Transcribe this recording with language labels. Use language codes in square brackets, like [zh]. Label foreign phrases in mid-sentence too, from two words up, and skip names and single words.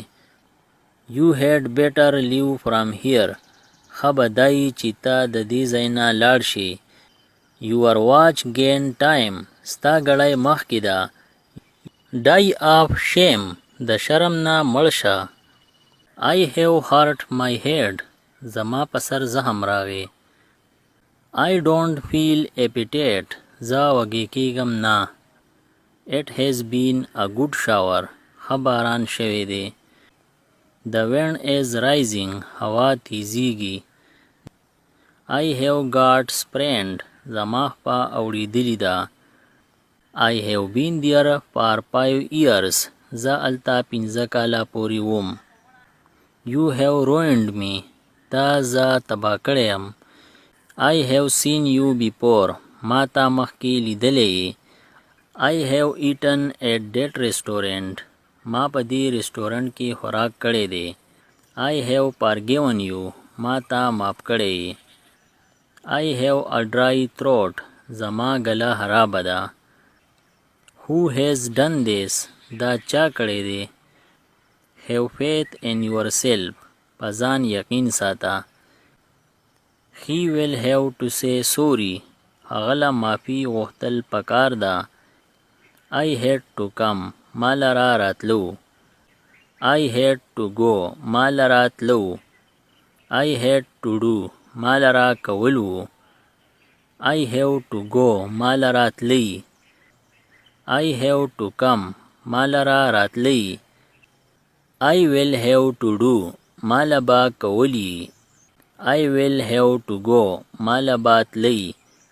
[en] You had better leave from here. [ps] ښه به دا یي چې ته د دې ځای نه لاړ شې. [en] Your watch gained time. [ps] ستا ګړۍ مخکې ده. [en] Die of shame. [ps] د شرم نه مړ شه. [en] I have hurt my head. [ps] زما په سر زخم راغی. [en] I don't feel appetite. [ps] زه وږی کېږم نه. [en] It has been a good shower. [ps] ښه باران شوی دی. [en] The wind is rising. [ps] هوا تیزیږي. [en] I have got sprained. [ps] زما خپه اوړېدلې ده. [en] I have been there for 5 years. [ps] زه هلته 5 کاله پورې وم. [en] You have ruined me. [ps] تا زه تباه کړی یم. [en] I have seen you before. [ps] ما تا مخکې لیدلی یې. [en] I have eaten at that restaurant. [ps] ما په دې رستورانت کې خوراک کړی دی. [en] I have forgiven you. [ps] ما تا معاف کړی یې. [en] I have a dry throat. [ps] زما ګله خرابه ده. [en] Who has done this? [ps] دا چا کړی دی؟ [en] Have faith in yourself. [ps] په ځان یقین ساته. [en] He will have to say sorry. [ps] هغه له معافي غوښتل پکار ده. [en] I had to come. [ps] ما لره راتلو. [en] I had to go. [ps] ما لره تلو. [en] I had to do. [ps] ما لره کول وو. [en] I have to go. [ps] ما لره تلی. [en] I have to come. [ps] ما لره راتلی. [en] I will have to do. [ps] ما لبا کولی. [en] I will have to go. [ps] ما لبا تلی.